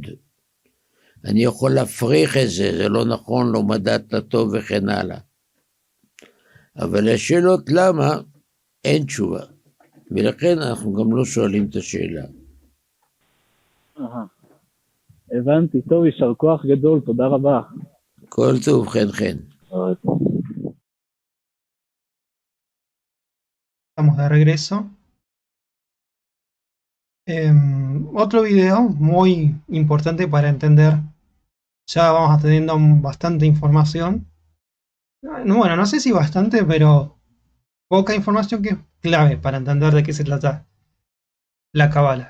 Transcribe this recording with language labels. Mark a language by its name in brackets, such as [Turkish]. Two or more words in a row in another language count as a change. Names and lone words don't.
[Hebrew] אני יכול להפריך את זה, זה לא נכון, לא מדעת טוב וכן הלאה. אבל השאלות למה אין תשובה, ולכן אנחנו גם לא שואלים את השאלה. הבנתי, טוב, יישר כוח גדול, תודה רבה. כל טוב, חן חן. [Spanish] Estamos de regreso. Otro video muy importante para entender. Ya vamos teniendo bastante información. Bueno, no sé si bastante, pero poca información que es clave para entender de qué se trata la Cábala.